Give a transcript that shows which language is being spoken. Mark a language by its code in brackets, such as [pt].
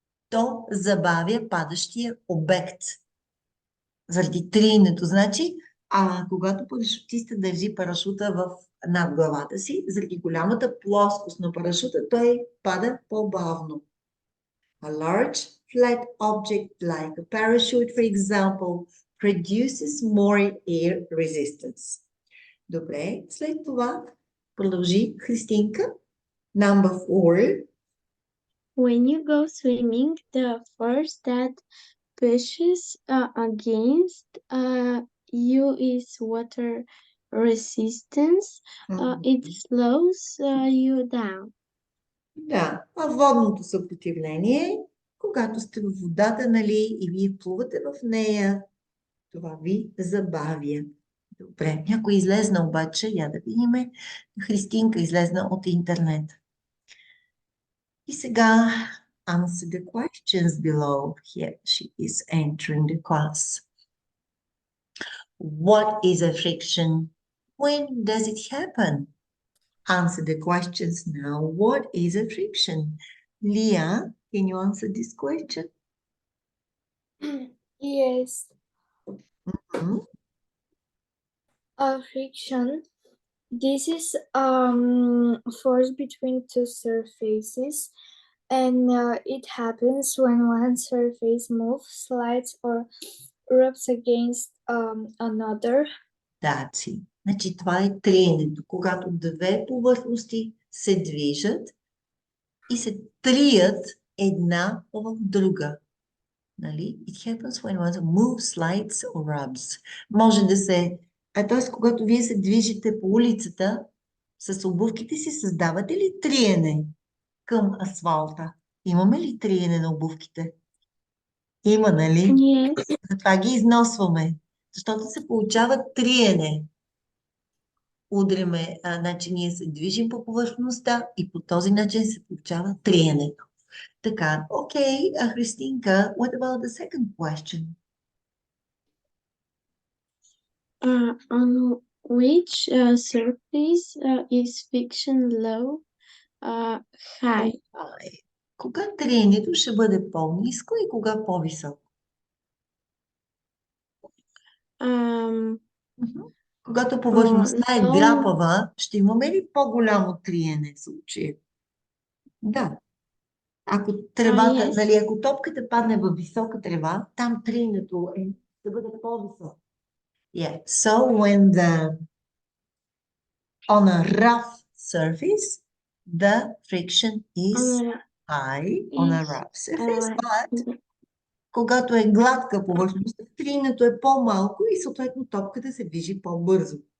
[bg] То забавя падащия обект. Заради триенето, значи, когато парашутиста държи парашута над главата си, заради голямата плоскост на парашута, той пада по-бавно. [en] A large flat object like a parachute, for example, produces more air resistance. [bg] Добре, след това продължи Христинка. [en] Number 4. When you go swimming, the force that pushes against you is water resistance. It slows you down. [bg] Да, а водното съпротивление, когато сте в водата, нали, и вие плувате в нея, това ви забавя. Добре, някой излезна обаче, я да видим. Христинка излезна от интернет. И сега [en] answer the questions below. Here she is entering the class. What is a friction? When does it happen? Answer the questions now. What is a friction? Leah, can you answer this question? Yes. Mhm. A friction. This is force between two surfaces, and it happens when one surface moves, slides, or rubs against another. That's it. [bg] Значи това е триенето, когато две повърхности се движат и се трият една в друга. Нали? [en] It happens when one moves, slides or rubs. [bg] Може да се... т.е. когато вие се движите по улицата с обувките си, създавате ли триене към асфалта? Имаме ли триене на обувките? Има, нали? [en] Yes. [bg] Затова ги износваме, защото се получава триене. Удряме, значи ние се движим по повърхността и по този начин се получава триенето. [en] Така, okay, Христинка, what about the second question? On which surface is friction low? High. [bg] Кога триенето ще бъде по-ниско и кога по-високо? Когато повърхността е [en] low. [bg] грапава, ще имаме ли по-голямо триене в случая? Да. Ако тревата, [en] yes. [bg] нали, ако топката падне във висока трева, там триенето ще бъде по-високо. [en] Yeah. So when on a rough surface, the friction is high on a rough surface, but [bg] когато е гладка повърхност, триенето е по-малко и съответно топката се движи по-бързо.